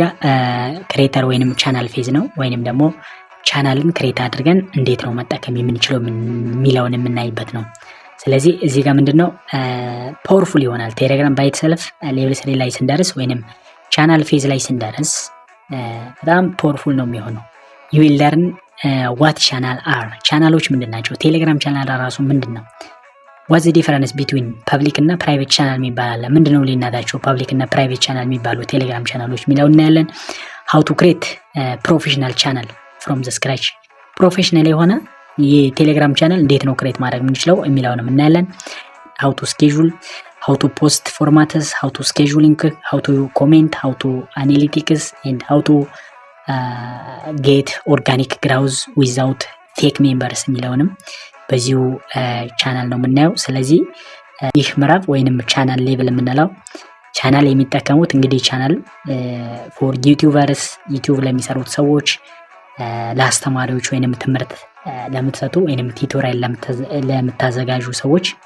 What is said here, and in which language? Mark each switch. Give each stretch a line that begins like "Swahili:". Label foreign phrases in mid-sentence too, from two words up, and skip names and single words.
Amharic: ክሬተር ወይንም
English: channel phase
Amharic: ነው፣ ወይንም ደግሞ ቻናልን ክሬት አድርገን እንዴት ነው መጠቀም የምንችለው የሚለውን የምናይበት ነው። ስለዚህ እዚህ ጋር ምንድነው ፓወርፉል ይሆናል ቴሌግራም ባይተሰልፍ ሌቭል 3 ላይ ስንደርስ ወይንም
English: channel phase
Amharic: ላይ ስንደርስ በጣም ፓወርፉል ነው የሚሆነው።
English: you will learn what channel are
Amharic: ቻናሎች ምንድናቸው፣ ቴሌግራም ቻናል ራሱ ምንድነው፣
English: what's the difference between
Amharic: ፐብሊክ እና ፕራይቬት ቻናል የሚባል አለ፣ ምንድነው ልዩነታቸው ፐብሊክ እና ፕራይቬት ቻናል የሚባሉ ቴሌግራም ቻናሎች የሚለው እናያለን።
English: how to create professional channel from the scratch
Amharic: ፕሮፌሽናል የሆነ የቴሌግራም ቻናል እንዴት ነው ክሬት ማድረግ የምንችለው የሚለውንም እናያለን።
English: how to schedule, how to post formats, how to scheduling, how to comment, how to analytics and how to get organic growth without fake members
Amharic: የሚለውንም በዚሁ ቻናል ነው የምናየው። ስለዚህ ይህ ምዕራፍ ወይንም ቻናል ሌቭል የምንለው ቻናል የሚጠቀሙት እንግዲህ
English: channel for YouTubers
Amharic: ዩቲዩብ ለሚሰሩት ሰዎች፣ ለአስተማሪዎች ወይንም ትምህርት ለምትሰጡ ወይንም ቲዩቶሪያል ለምታዘጋጁ ሰዎች